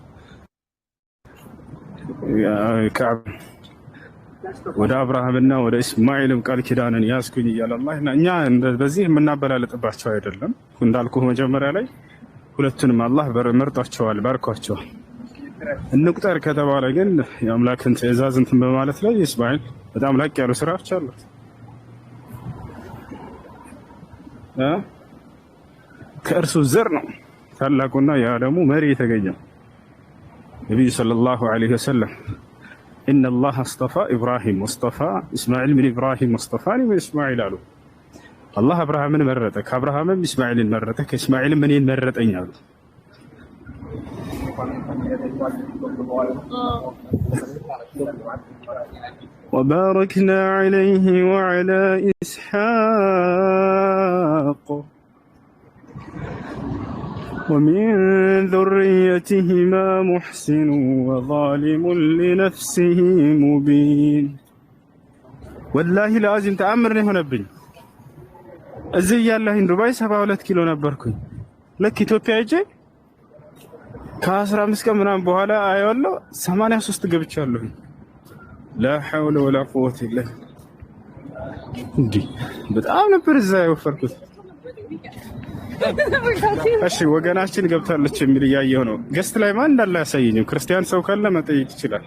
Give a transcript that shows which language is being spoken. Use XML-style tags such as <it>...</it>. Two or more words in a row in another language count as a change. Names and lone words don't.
<am>ወደ አብርሃምና ወደ እስማኤልም ቃል ኪዳንን ያዝኩኝ እያለ አላህ እና እኛ በዚህ የምናበላልጥባቸው አይደለም። እንዳልኩህ መጀመሪያ ላይ ሁለቱንም አላህ መርጧቸዋል፣ ባርኳቸዋል። እንቁጠር ከተባለ ግን የአምላክን ትእዛዝ እንትን በማለት ላይ እስማኤል በጣም ላቅ ያሉ ስራዎች አሉት። ከእርሱ ዘር ነው ታላቁና የዓለሙ መሪ የተገኘው ነቢዩ</am> <ar>صلى الله عليه وسلم إن الله اصطفى إبراهيم واصطفى إسماعيل من إبراهيم واصطفاني من إسماعيل</ar> <am>አሉ። አላህ አብርሃምን መረጠ፣ ከአብርሃምም ኢስማኤልን መረጠ፣ ከኢስማኤልም እኔን መረጠኝ አሉ።</am> <ar>وباركنا عليه وعلى إسحاق ومن ذريتهما محسن وظالم لنفسه مبين والله لازم</ar> <am>ተአምር ነው የሆነብኝ። እዚህ ያለህን ዱባይ 72 ኪሎ ነበርኩኝ። ልክ ኢትዮጵያ ሄጄ ከ15 ቀን ምናምን በኋላ አየዋለሁ 83 ገብቻለሁ።</am> <ar>لا حول ولا قوة إلا بالله።</ar> <am>በጣም ነበር እዛ የወፈርኩት። እሺ ወገናችን ገብታለች የሚል እያየሁ ነው። ገስት ላይ ማን እንዳለ ያሳየኝም። ክርስቲያን ሰው ካለ መጠየቅ ይችላል።</am>